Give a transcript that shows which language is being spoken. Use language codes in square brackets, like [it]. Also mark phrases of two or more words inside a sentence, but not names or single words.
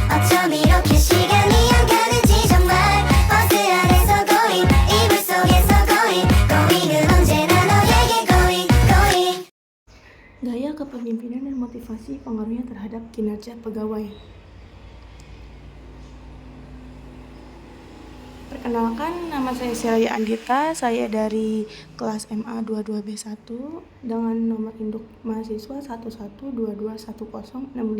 [ko] 어쩜 이렇게 시간이 안 가는지 정말 버스 안에서 고잉 이불 속에서 [en] going going은 [ko] 언제나 너에게 [en] going going. [id] Gaya kepemimpinan dan motivasi pengaruhnya terhadap kinerja pegawai. Perkenalkan, nama saya Sylvia Andita, saya dari kelas MA 22B1 dengan nomor induk mahasiswa 112210652.